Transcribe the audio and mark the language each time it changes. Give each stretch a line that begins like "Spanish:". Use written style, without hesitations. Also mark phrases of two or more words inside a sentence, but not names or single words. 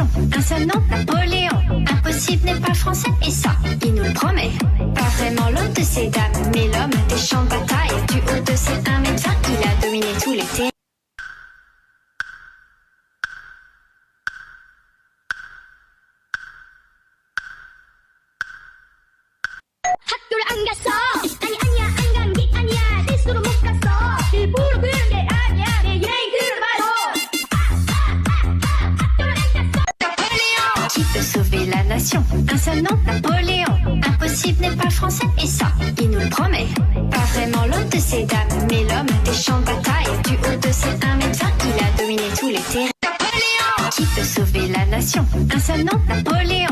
French: Un seul nom, Napoléon. Impossible n'est pas français, et ça, il nous le promet. Pas vraiment l'homme de ces dames, mais l'homme des champs de bataille. Du haut de ses 1m20, il a dominé tous les terrains.
Korean: 학교를 안 갔어. 아니 아니야 안 간 게 아니야. 실수로 못 갔어. 일부러 그런 게 아니야. 내 인생 들어봐도. 학교를 안 갔어.
French: Qui peut sauver la nation? Un seul nom, Napoléon. Impossible n'est pas français, et ça, il nous le promet. Pas vraiment l'homme de ces dames, mais l'homme des champs de bataille. Du haut de ses 1m20, il a dominé tous les terrains. Qui peut sauver la nation? Un seul nom, Napoléon.